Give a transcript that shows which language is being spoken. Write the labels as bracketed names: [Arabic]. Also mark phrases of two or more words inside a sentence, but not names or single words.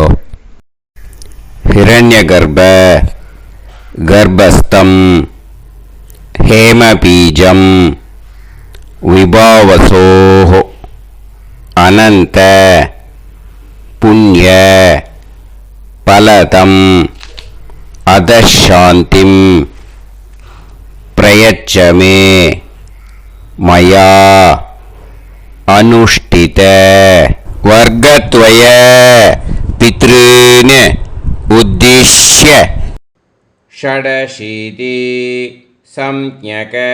[Sanskrit] हिरण्य गर्भ गर्भस्थम् हेमबीजम् विभावसोः अनन्त पुण्य फलदम् अतः शान्तिम् प्रयच्छ मे मया अनुष्ठित वर्गत्वय पितॄन् उद्दिश्य षडशीति संज्ञक